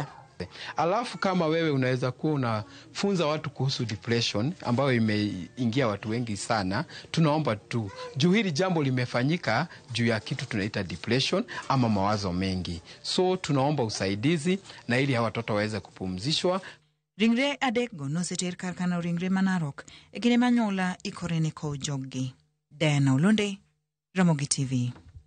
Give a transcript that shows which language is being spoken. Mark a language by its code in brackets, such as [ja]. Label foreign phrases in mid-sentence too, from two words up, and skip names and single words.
[sw] Alafu kama wewe unaweza kuwa unafunza watu kuhusu depression ambayo imeingia watu wengi sana, tunaomba tu juu hili jambo limefanyika juu ya kitu tunaita depression ama mawazo mengi. So tunaomba usaidizi na ili hawa watoto waweze kupumzishwa. [luo] Ringre adekgo noseter kar kano ringre Manarok e kinde manyola ikore ne kowo joggi. Diana Olonde, Ramogi TV.